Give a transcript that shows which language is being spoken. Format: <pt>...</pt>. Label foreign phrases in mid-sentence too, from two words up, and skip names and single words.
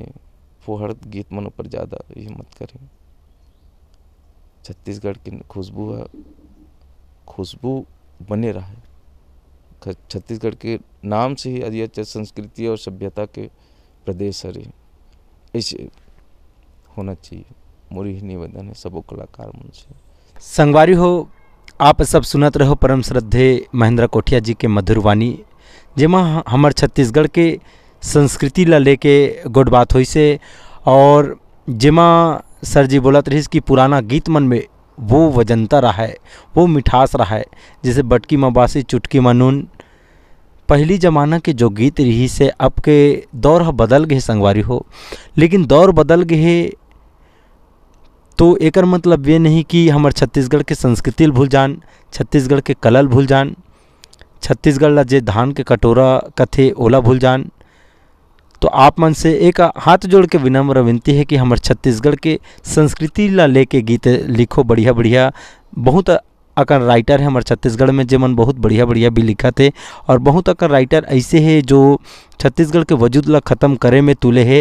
<hne>फुहड़ गीत मन पर ज़्यादा ये मत करें। छत्तीसगढ़ की खुशबू है, खुशबू बने रहा। छत्तीसगढ़ के नाम से ही अधिक संस्कृति और सभ्यता के प्रदेश है, ऐसे होना चाहिए। मोरी ही निवेदन है सबो कलाकार मन से। संगवारी हो, आप सब सुनत रहो परम श्रद्धे महेंद्र कोठिया जी के मधुर वाणी, जेमा हमार छत्तीसगढ़ के संस्कृति ला लेके गोट बात होई से। और जेमा सर जी बोलत रहिस कि पुराना गीत मन में वो वजनता रहा है, वो मिठास रहा है, जैसे बटकी में बासी चुटकी में नून। पहली ज़माना के जो गीत रही से अब के दौर ह बदल गए संगवारी हो, लेकिन दौर बदल गए तो एकर मतलब ये नहीं कि हमार छत्तीसगढ़ के संस्कृति भूल जान, छत्तीसगढ़ के कलल भूल जान, छत्तीसगढ़ ला जे धान के कटोरा कथे ओला भूल जान। तो आप मन से एक हाथ जोड़ के विनम्र विनती है कि हमारे छत्तीसगढ़ के संस्कृति ला लेके गीत लिखो बढ़िया बढ़िया। बहुत अकर राइटर है हमारे छत्तीसगढ़ में जे मन बहुत बढ़िया बढ़िया भी लिखा थे, और बहुत अकर राइटर ऐसे है जो छत्तीसगढ़ के वजूद ला ख़त्म करे में तुले है।</hne>